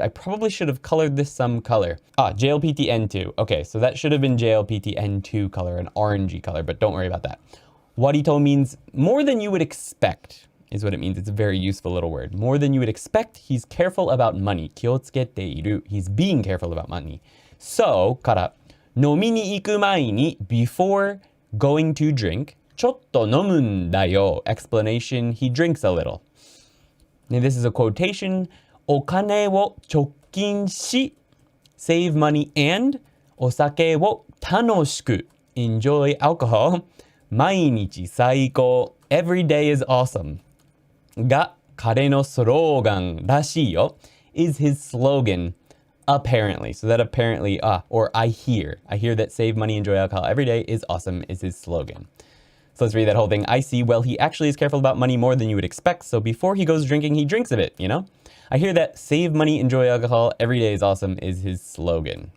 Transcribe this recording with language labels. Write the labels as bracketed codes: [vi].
[en] I probably should have colored this some color. JLPT N2. Okay, so that should have been JLPT N2 color, an orangey color, but don't worry about that. Warito means more than you would expect is what it means. It's a very useful little word. More than you would expect, he's careful about money. [ja] 気をつけている. [en] He's being careful about money. So, [ja] から、飲みに行く前に [en] before going to drink, [ja] ちょっと飲むんだよ. [en] Explanation, he drinks a little. Now this is a quotation. [ja] お金を貯金し [en] save money and [ja] お酒を楽しく [en] enjoy alcohol [ja] 毎日最高 [en] every day is awesome [ja] が彼のスローガンらしいよ [en] is his slogan apparently. So that apparently or I hear that save money, enjoy alcohol every day is awesome is his slogan. So let's read that whole thing. I see. Well, he actually is careful about money more than you would expect. So before he goes drinking, he drinks a bit, you know? I hear that save money, enjoy alcohol, every day is awesome is his slogan.